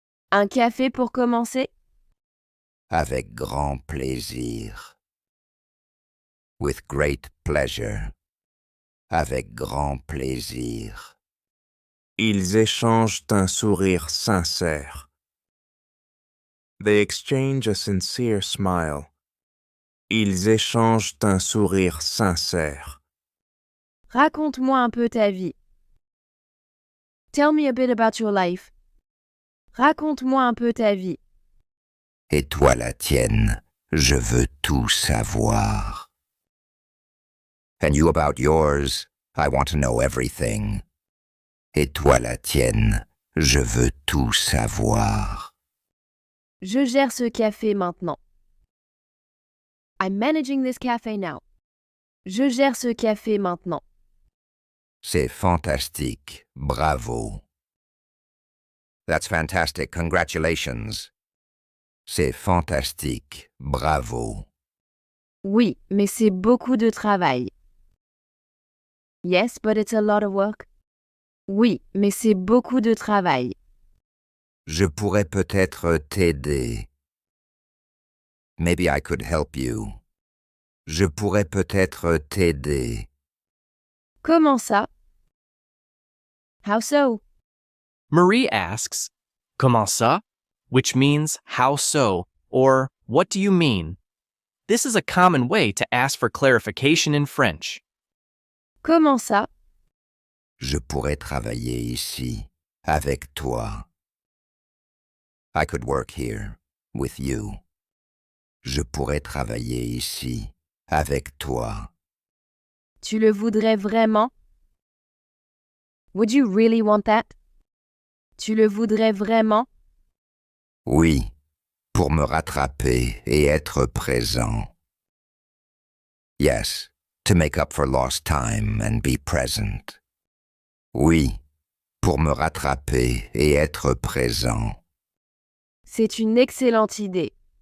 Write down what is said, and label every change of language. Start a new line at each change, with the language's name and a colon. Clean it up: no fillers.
French: Un café pour commencer? Avec grand plaisir.
English: With great pleasure.
French: Avec grand plaisir. Ils échangent un sourire sincère.
English: They exchange a sincere smile.
French: Ils échangent un sourire sincère. Raconte-moi un peu ta vie.
English: Tell me a bit about your life.
French: Raconte-moi un peu ta vie. Et toi la tienne, je veux tout savoir.
English: And you about yours, I want to know everything.
French: Et toi la tienne, je veux tout savoir. Je gère ce café maintenant.
English: I'm managing this cafe now.
French: Je gère ce café maintenant. C'est fantastique, bravo.
English: That's fantastic, congratulations.
French: C'est fantastique, bravo. Oui, mais c'est beaucoup de travail.
English: Yes, but it's a lot of work.
French: Oui, mais c'est beaucoup de travail. Je pourrais peut-être t'aider.
English: Maybe I could help you.
French: Je pourrais peut-être t'aider. Comment ça?
English: How so? Marie asks,
French: Comment ça?
English: Which means how so, or what do you mean? This is a common way to ask for clarification in French.
French: Comment ça? Je pourrais travailler ici, avec toi.
English: I could work here, with you.
French: Je pourrais travailler ici, avec toi. Tu le voudrais vraiment?
English: Would you really want that?
French: Tu le voudrais vraiment? Oui, pour me rattraper et être présent.
English: Yes, to make up for lost time and be present.
French: Oui, pour me rattraper et être présent. C'est une excellente idée.